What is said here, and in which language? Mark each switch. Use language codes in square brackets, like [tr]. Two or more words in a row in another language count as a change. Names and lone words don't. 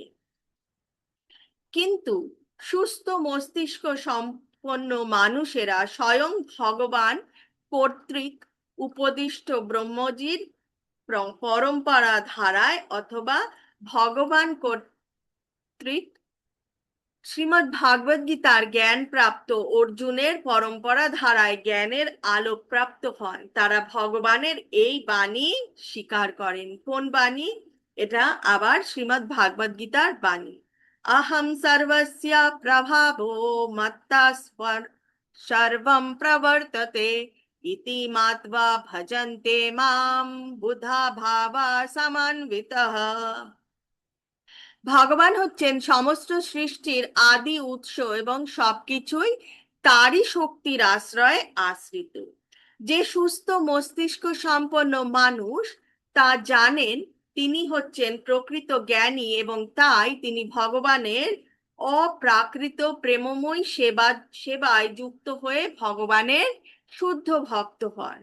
[bn] কিন্তু সুস্থ মস্তিষ্ক সম্পন্ন মানুষেরা স্বয়ং ভগবান কর্তৃক উপদিষ্ট ব্রহ্মজির পরম্পরা ধারায় অথবা ভগবান কর্তৃক শ্রীমদ্ ভাগবত গীতার জ্ঞান প্রাপ্ত অর্জুনের পরম্পরা ধারায় জ্ঞানের আলোক প্রাপ্ত হন। তারা ভগবানের এই বাণী স্বীকার করেন। কোন বাণী? এটা আবার শ্রীমদ্ ভাগবত গীতার বাণী। [sa] अहम सर्वस्य प्रभावो मत्ता सर्वं प्रवर्तते इति मात्वा भजन्ते मां बुधा भावा समन्वितः। [bn] ভগবান হচ্ছেন সমস্ত সৃষ্টির আদি উৎস এবং সবকিছুই তারই শক্তির আশ্রয়ে আশ্রিত। যে সুস্থ মস্তিষ্ক সম্পন্ন মানুষ তা জানেন তিনি হচ্ছেন প্রকৃত জ্ঞানী, এবং তাই তিনি ভগবানের অপ্রাকৃত প্রেমময় সেবায় যুক্ত হয়ে ভগবানের শুদ্ধ ভক্ত হন।